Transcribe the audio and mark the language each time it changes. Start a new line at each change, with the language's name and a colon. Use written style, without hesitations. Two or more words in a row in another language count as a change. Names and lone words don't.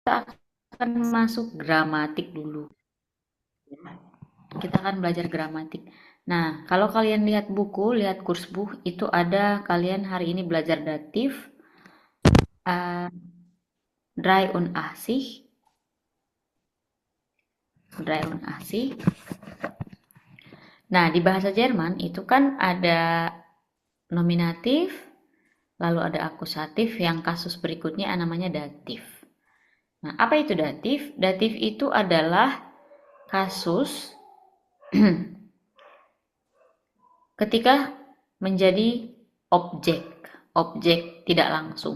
Indonesian: akan masuk gramatik dulu. Kita akan belajar gramatik. Nah, kalau kalian lihat buku, lihat kursbuch, itu ada kalian hari ini belajar datif,
German: uh, drei und achtzig, drei und achtzig.
Indonesian: Nah, di bahasa Jerman itu kan ada nominatif, lalu ada akusatif, yang kasus berikutnya namanya datif. Nah, apa itu datif? Datif itu adalah kasus ketika menjadi objek, objek tidak langsung.